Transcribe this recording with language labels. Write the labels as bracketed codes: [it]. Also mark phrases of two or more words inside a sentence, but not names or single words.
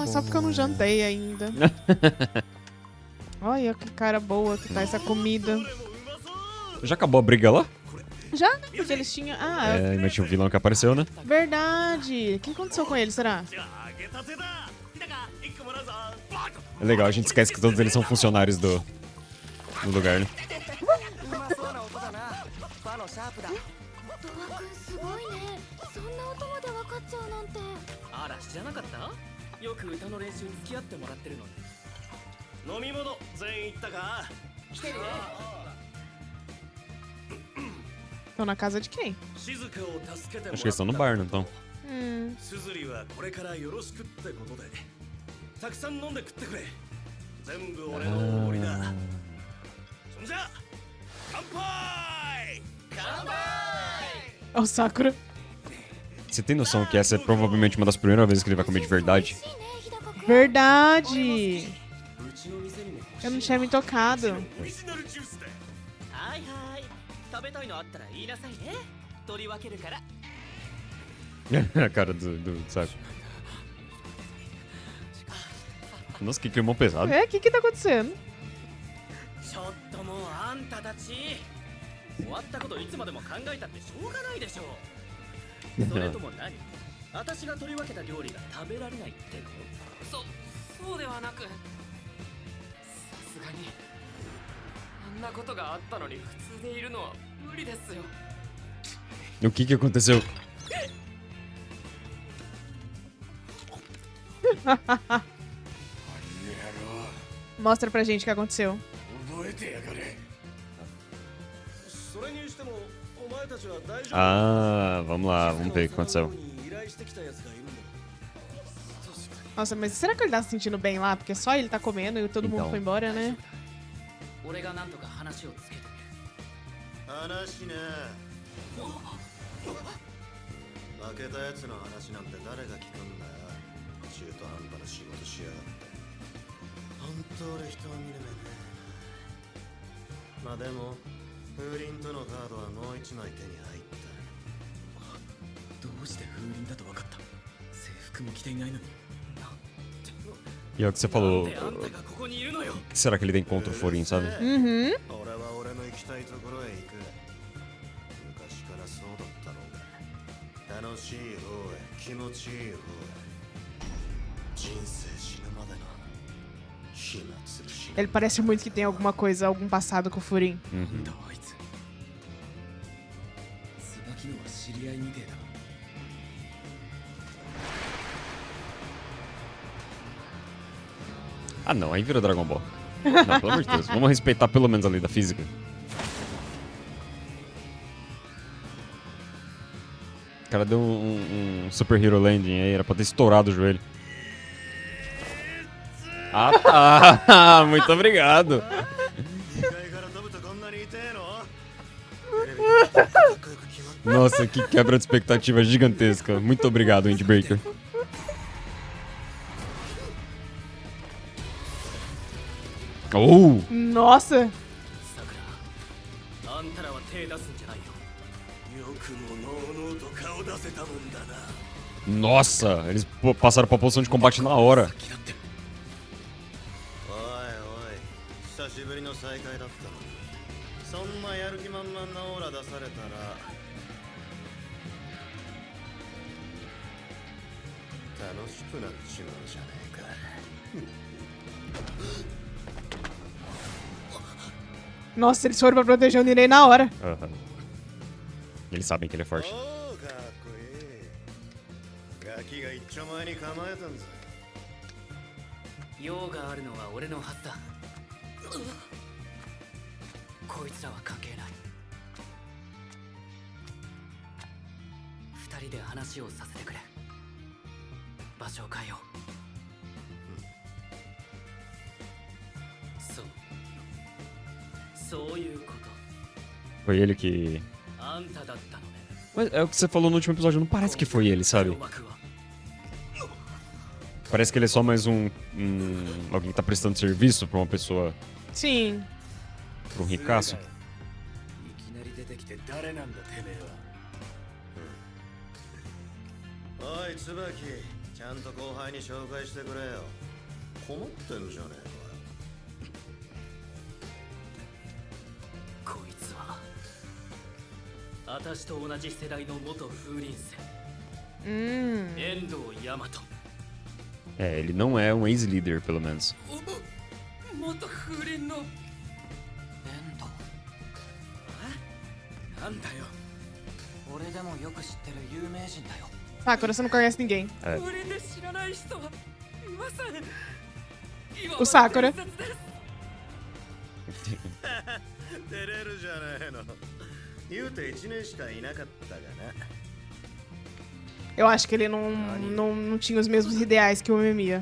[pt] Ah, só porque eu não jantei ainda. Olha que cara boa que tá essa comida. Já acabou a briga lá? Já? Porque eles tinham... Ah, Mas tinha um vilão que apareceu, né? verdade. O que aconteceu com eles, será? É legal, a gente esquece que todos eles são funcionários do lugar, né? [ja] 戸和くんすごいね。そんな音まで分かっちゃうなんて。あら知らなかった？よく歌の練習に付き合ってもらってるのに。飲み物全員行ったか？来てるね。 [pt] Estão na casa de quem? [ja] 静香を助けてもらった。 [pt] Acho que eles estão no bar, não estão? [ja] すずりはこれからよろしくってことで。たくさん飲んで食ってくれ。全部俺のおごりだ。そんじゃ乾杯！乾杯！ [pt] É o Sakura. Você tem noção que essa é provavelmente uma das primeiras vezes que ele vai comer de verdade? [ja] いいね、日高くん。 [pt] Verdade! [ja] うちの店にも。 [pt] Eu não tinha me tocado. [ja] オリジナルジュースだ。はいはい。食べたいのあったら言いなさいね。取り分けるから。 [pt] A cara do saco. Nossa, que climão pesado. É, o que tá acontecendo? [ja] ちょっともうあんたたち終わったこといつまでも考えたってしょうがないでしょうそれとも何私が取り分けた料理が食べられないってのそうではなくさすがにあんなことがあったのに普通でいるのは無理ですよ [pt] O que aconteceu? Mostra pra gente o que aconteceu. [ja] 覚えてやがれそれにしてもお前たちは大丈夫 [pt] Ah, vamos lá, vamos ver o que aconteceu. Nossa, mas será que ele tá se sentindo bem lá? Porque só ele tá comendo e todo mundo Então. foi embora, né? [ja] 俺がなんとか話をつけて話ね負けたやつの話なんて誰が聞くんだよ中途半端な仕事しやがって本当俺人を見る目ねまあでも風鈴とのカードはもう一枚手に入ったどうして風鈴だと分かった制服も着ていないのに [pt] E é o que você falou. [ja] なんであんたがここにいるのよ [pt] O que será que ele tem contra o Furin, sabe? Uhum. [ja] 俺は俺の行きたいところへ行く昔からそうだったろうが楽しい方へ気持ちいい方へ人生死ぬまでの暇つぶし [pt] Ele parece muito que tem alguma coisa, algum passado com o Furin. [ja] うんだあいつ椿のは知り合いみてえだ [pt] Ah, não, aí vira Dragon Ball. Não, pelo amor de Deus, vamos respeitar pelo menos a lei da física. O cara deu um [en] Super Hero Landing [pt] aí, era pra ter estourado o joelho. Ah, tá! Muito obrigado! [ja] 2 階から飛ぶとこんなに痛えのテレビでかっこよく決まっ [pt] Nossa, que quebra de expectativa gigantesca. Muito obrigado, Windbreaker. Oh! Nossa! [ja] さくらあんたらは手出すんじゃないよよくものうのうと顔出せたもんだな [pt] Nossa! Eles passaram pra posição de combate na hora. [ja] 先だっておいおい久しぶりの再会だったのにそんなやる気満々なオーラ出されたら楽しくなっちまうじゃねえか。 [pt] Nossa, eles foram pra proteger o Nirei na hora. Aham. Eles sabem que ele é forte. [ja] おーかっこいい。ガキが一丁前に構えたんぞ。用があるのは俺のはずだ。こいつらは関係ない。二人で話をさせてくれ。場所を変えよう。そういうこと。 [pt] Foi ele que... [ja] あんただったのね。 [pt] Mas é o que você falou no último episódio, não parece que foi ele, sabe? Parece que ele é só mais alguém que tá prestando serviço pra uma pessoa, Sim. pra um ricaço. [ja] いきなり出てきて誰なんだてめえは。おい椿、ちゃんと後輩に紹介してくれよ。困ってんじゃねえか。こいつは私と同じ世代の元風林戦、遠藤大和。 [pt] É, ele não é um ex-líder, pelo menos. [ja] 元風林の遠藤。なんだよ。俺でもよく知ってる有名人だよ。 [pt] Sakura, você não conhece ninguém. [ja] 風林で知らない人はいません。 [pt] O Sakura. [ja] 照れるじゃねえの。言うて1年しかいなかったがな。 [pt] Eu acho que ele não tinha os mesmos ideais que o Memia.